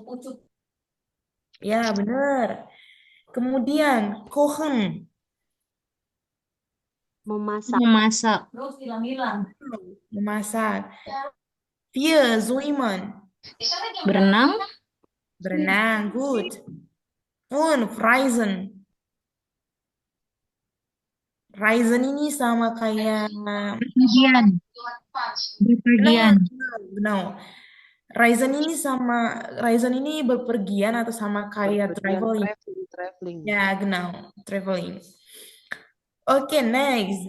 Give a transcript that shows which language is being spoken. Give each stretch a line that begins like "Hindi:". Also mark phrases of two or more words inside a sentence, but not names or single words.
Indonesian: Ya, benar. Kemudian, kochen. Memasak. Memasak.
German: Memasak. Wir zwemmen.
Indonesian: Berenang. Berenang,
German: gut. Und reisen.
Indonesian: Reisen ini sama kayak Berpergian. Berpergian. no. Reisen ini berpergian atau sama kayak traveling. Traveling. Ya, genau, traveling. Oke, next.